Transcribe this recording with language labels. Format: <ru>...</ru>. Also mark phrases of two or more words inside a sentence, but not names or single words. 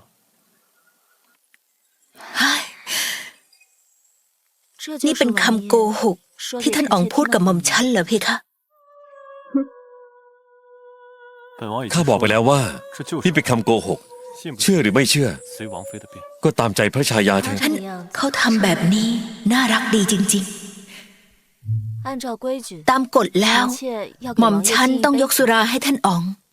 <th>นี่เป็นคำโกหกที่ท่านอ๋องพูดกับหม่อมฉันเหรอเพคะ ข้าบอกไปแล้วว่า นี่เป็นคำโกหก เชื่อหรือไม่เชื่อ ก็ตามใจพระชายาเถอะ ท่านเขาทำแบบนี้น่ารักดีจริง</th> <zh>按照规矩，</zh> <th>ๆ ตามกฎแล้ว</th> <zh>臣妾要给</zh> <th>หม่อม</th> <zh>王爷</zh> <th>ฉัน</th> <zh>敬一</zh> <th>ต้อง</th> <zh>杯</zh> <th>ยกสุราให้ท่านอ๋อง</th>